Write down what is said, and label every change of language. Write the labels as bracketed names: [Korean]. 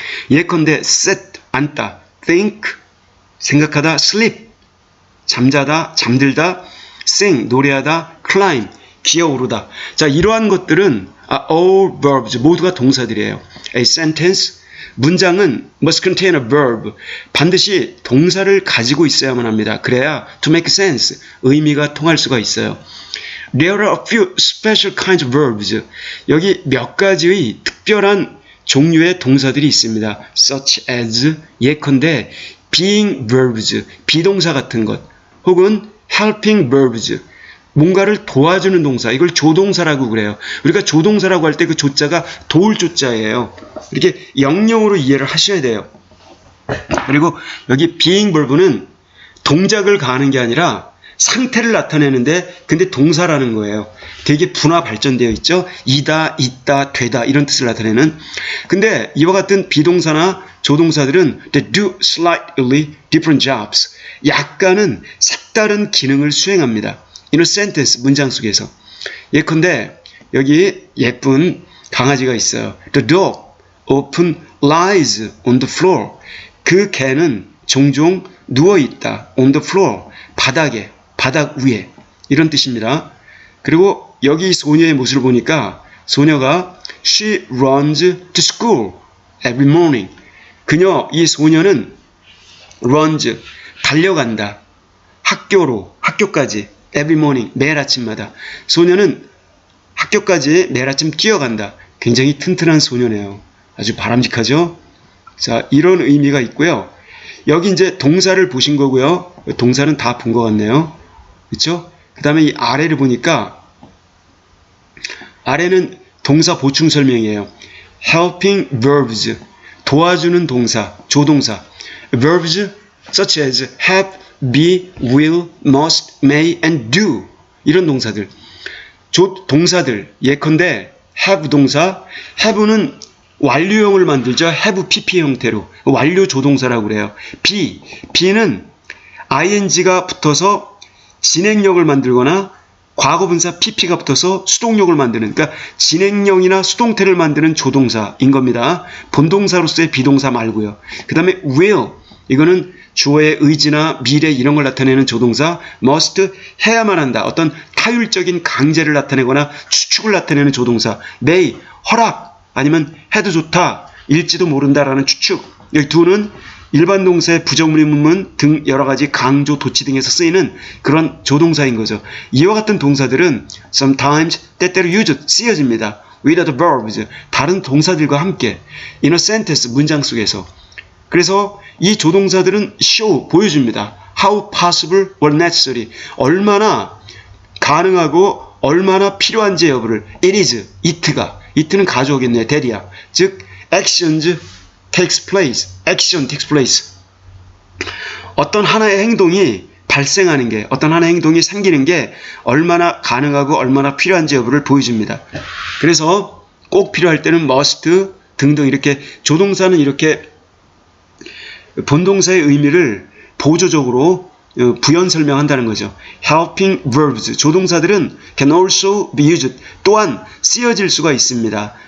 [Korean] 예컨대 sit, 앉다, think, 생각하다, sleep, 잠자다, 잠들다, sing, 노래하다, climb, 기어오르다. 자, 이러한 것들은 [English] all verbs, [Korean] 모두가 동사들이에요. [English] A sentence, [Korean] 문장은 [English] must contain a verb, [Korean] 반드시 동사를 가지고 있어야만 합니다. 그래야 [English] to make sense, [Korean] 의미가 통할 수가 있어요. [English] There are a few special kinds of verbs, [Korean] 여기 몇 가지의 특별한 종류의 동사들이 있습니다. [English] such as, [Korean] 예컨대 being verbs, 비동사 같은 것, 혹은 helping verbs, 뭔가를 도와주는 동사, 이걸 조동사라고 그래요. 우리가 조동사라고 할 때 그 조자가 도울 조자예요. 이렇게 영영으로 이해를 하셔야 돼요. 그리고 여기 being verb는 동작을 가하는 게 아니라 상태를 나타내는데 근데 동사라는 거예요. 되게 분화 발전되어 있죠. 이다, 있다, 되다 이런 뜻을 나타내는. 근데 이와 같은 비동사나 조동사들은 [English] they do slightly different jobs, [Korean] 약간은 색다른 기능을 수행합니다. [English] in a sentence, [Korean] 문장 속에서. 예컨대 여기 예쁜 강아지가 있어요. [English] The dog often lies on the floor. [Korean] 그 개는 종종 누워있다. [English] on the floor, [Korean] 바닥에, 바닥 위에 이런 뜻입니다. 그리고 여기 소녀의 모습을 보니까 소녀가 [English] she runs to school every morning. [Korean] 이 소녀는 runs, 달려간다. 학교까지 [English] every morning, [Korean] 매일 아침마다. 소녀는 학교까지 매일 아침 뛰어간다. 굉장히 튼튼한 소녀네요. 아주 바람직하죠? 자, 이런 의미가 있고요. 여기 이제 동사를 보신 거고요. 동사는 다 본 것 같네요. 그렇죠? 그 다음에 이 아래를 보니까 아래는 동사 보충 설명이에요. helping verbs, 도와주는 동사, 조동사. [English] verbs such as have, be, will, must, may, and do [Korean] 이런 동사들. 동사들, 예컨대 have 동사, have는 완료형을 만들죠. have pp 형태로 완료 조동사라고 그래요. be는 ing가 붙어서 진행력을 만들거나 과거분사 pp가 붙어서 수동력을 만드는, 그러니까 진행형이나 수동태를 만드는 조동사인 겁니다. 본동사로서의 비동사 말고요. 그 다음에 will, 이거는 주어의 의지나 미래 이런 걸 나타내는 조동사. must, 해야만 한다. 어떤 타율적인 강제를 나타내거나 추측을 나타내는 조동사. may, 허락, 아니면 해도 좋다, 일지도 모른다라는 추측. 여기 do는 일반 동사의 부정문의 문문 등 여러 가지 강조, 도치 등에서 쓰이는 그런 조동사인 거죠. 이와 같은 동사들은 sometimes, 때때로 쓰여집니다. [English] with other verbs, [Korean] 다른 동사들과 함께 [English] in a sentence, [Korean] 문장 속에서. 그래서 이 조동사들은 show, 보여줍니다. [English] how possible or necessary, [Korean] 얼마나 가능하고 얼마나 필요한지 여부를. [English] it is, it는 가져오겠네요. that이야. 즉 actions takes place, action takes place. [Korean] 어떤 하나의 행동이 발생하는 게, 어떤 하나의 행동이 생기는 게 얼마나 가능하고 얼마나 필요한지 여부를 보여줍니다. 그래서 꼭 필요할 때는 must 등등 이렇게 조동사는 이렇게 본동사의 의미를 보조적으로 부연 설명한다는 거죠. [English] helping verbs, [Korean] 조동사들은 [English] can also be used, [Korean] 또한 쓰여질 수가 있습니다.